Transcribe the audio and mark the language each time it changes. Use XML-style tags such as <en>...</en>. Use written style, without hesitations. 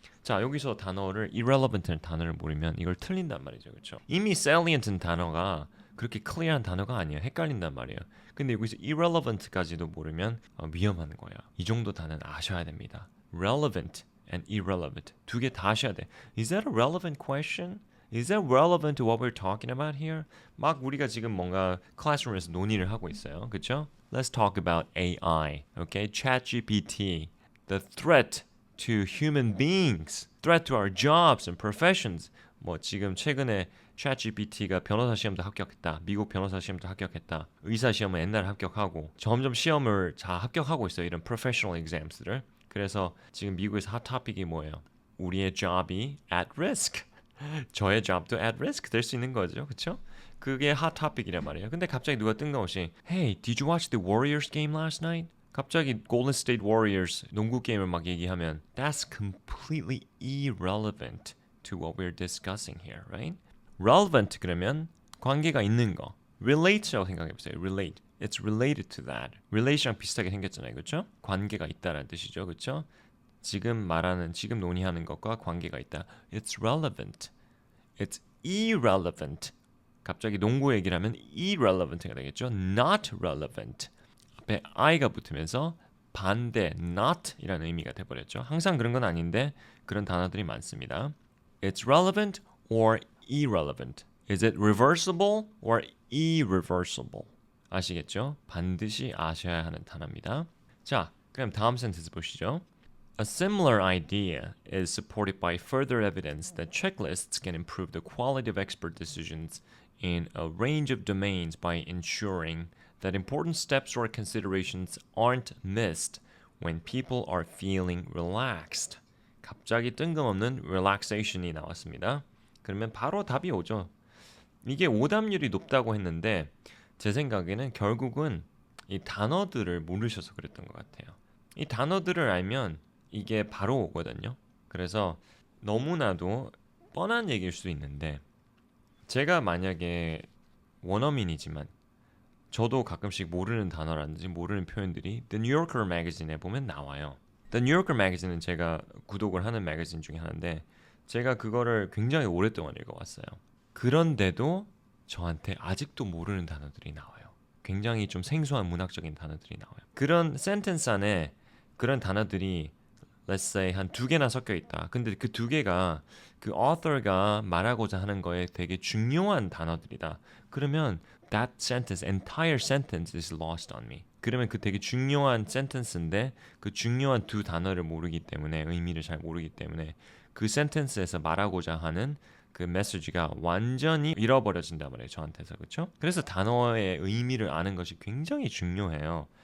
<ko>자, 여기서 단어를 irrelevant라는 단어를 모르면 이걸 틀린단 말이죠. 그렇죠? 이미 salient은 단어가 그렇게 클리어한 단어가 아니에요. 헷갈린단 말이에요. 근데 여기서 irrelevant까지도 모르면 위험한 거야. 이 정도 단어는 아셔야 됩니다.</ko> <en>relevant and irrelevant</en> <ko>두 개 다 아셔야 돼.</ko> <en>Is that a relevant question? Is that relevant to what we're talking about here?</en> <ko>막 우리가 지금 뭔가 클래스룸에서 논의를 하고 있어요. 그렇죠?</ko> <en>Let's talk about AI. Okay? ChatGPT. The threat to human beings. Threat to our jobs and professions.</en> <ko>뭐 지금 최근에 ChatGPT가 변호사 시험도 합격했다. 미국 변호사 시험도 합격했다. 의사 시험은 옛날에 합격하고 점점 시험을 다 합격하고 있어요. 이런 professional exams들을. 그래서 지금 미국에서 핫 토픽이 뭐예요? 우리의 job이 at risk. 저의 job도 at risk 될 수 있는 거죠. 그렇죠? 그게 핫 토픽이란 말이에요. 근데 갑자기 누가 뜬금없이</ko> <en>Hey, did you watch the Warriors game last night?</en> <ko>갑자기 Golden State Warriors 농구 게임을 막 얘기하면</ko> <en>That's completely irrelevant to what we're discussing here, right?</en> <ko>Relevant 그러면 관계가 있는 거. Relate라고 생각해보세요.</ko> <en>Relate. It's related to that.</en> <ko>Relation랑 비슷하게 생겼잖아요. 그렇죠? 관계가 있다라는 뜻이죠. 그렇죠? 지금 논의하는 것과 관계가 있다.</ko> <en>It's relevant. It's irrelevant.</en> <ko>갑자기 농구 얘기를 하면 irrelevant가 되겠죠.</ko> <en>Not relevant.</en> <ko>앞에 I가 붙으면서 반대, not이라는 의미가 돼버렸죠. 항상 그런 건 아닌데 그런 단어들이 많습니다.</ko> <en>It's relevant or irrelevant. Is it reversible or irreversible?</en> <ko>아시겠죠? 반드시 아셔야 하는 단어입니다. 자, 그럼 다음 센텐스 보시죠.</ko> <en>A similar idea is supported by further evidence that checklists can improve the quality of expert decisions in a range of domains by ensuring that important steps or considerations aren't missed when people are feeling relaxed.</en> <ko>갑자기 뜬금없는 relaxation이 나왔습니다. 그러면 바로 답이 오죠. 이게 오답률이 높다고 했는데 제 생각에는 결국은 이 단어들을 모르셔서 그랬던 것 같아요. 이 단어들을 알면 이게 바로 오거든요. 그래서 너무나도 뻔한 얘기일 수 있는데 제가 만약에 원어민이지만 저도 가끔씩 모르는 단어라든지 모르는 표현들이 The New Yorker 매거진에 보면 나와요. The New Yorker 매거진은 제가 구독을 하는 매거진 중에 하나인데 제가 그거를 굉장히 오랫동안 읽어왔어요. 그런데도 저한테 아직도 모르는 단어들이 나와요. 굉장히 좀 생소한 문학적인 단어들이 나와요. 그런 센텐스 안에 그런 단어들이</ko> <en>let's say</en> <ko>한 2개나 섞여 있다. 근데 그 2개가 그 author가 말하고자 하는 거에 되게 중요한 단어들이다. 그러면</ko> <en>that sentence, entire sentence is lost on me.</en> <ko>그러면 그 되게 중요한 sentence인데 그 중요한 2 단어를 모르기 때문에 의미를 잘 모르기 때문에 그 sentence에서 말하고자 하는 그 메시지가 완전히 잃어버려진단 말이에요. 저한테서. 그렇죠? 그래서 단어의 의미를 아는 것이 굉장히 중요해요.</ko>